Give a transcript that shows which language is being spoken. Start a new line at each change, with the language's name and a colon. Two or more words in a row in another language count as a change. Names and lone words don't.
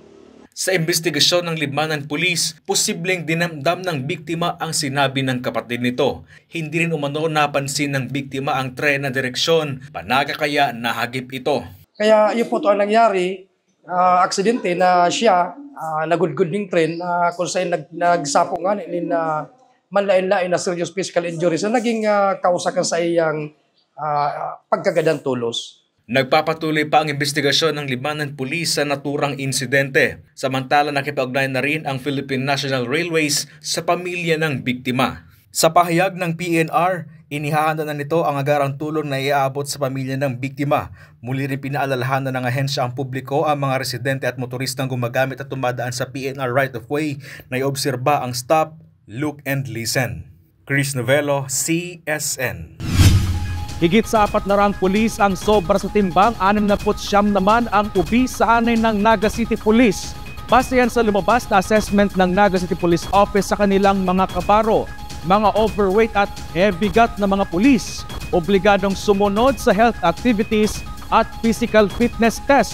Filipino: Sa investigasyon ng Libmanan Police, posibleng dinamdam ng biktima ang sinabi ng kapatid nito. Hindi rin umano napansin ng biktima ang tren na direksyon, panaga kaya nahagip ito. Kaya yun po ito ang nangyari, aksidente na siya,
Bikol: nagudgud ng tren, kung saan nagsapo nga na manlain-lain na
English: serious physical injuries
Bikol: na naging kausakan sa iyang pagkagadang tulos.
Filipino: Nagpapatuloy pa ang investigasyon ng Libmanan Police sa naturang insidente. Samantala nakipag-ugnayan na rin ang Philippine National Railways sa pamilya ng biktima. Sa pahayag ng PNR, inihahanda na nito ang agarang tulong na iaabot sa pamilya ng biktima. Muli rin pinaalalahanan ng ahensya ang publiko, ang mga residente at motoristang gumagamit at tumadaan sa PNR right-of-way na iobserba ang
English: stop, look and listen.
Filipino: Chris Novello, CSN. Higit sa 400 pulis ang sobra sa timbang, 69 naman ang ubi sa anay ng Naga City Police. Base yan sa lumabas na assessment ng Naga City Police Office sa kanilang mga kabaro. Mga overweight at heavy-gut na mga pulis, obligadong sumunod sa
English: health activities
Filipino: at
English: physical fitness test.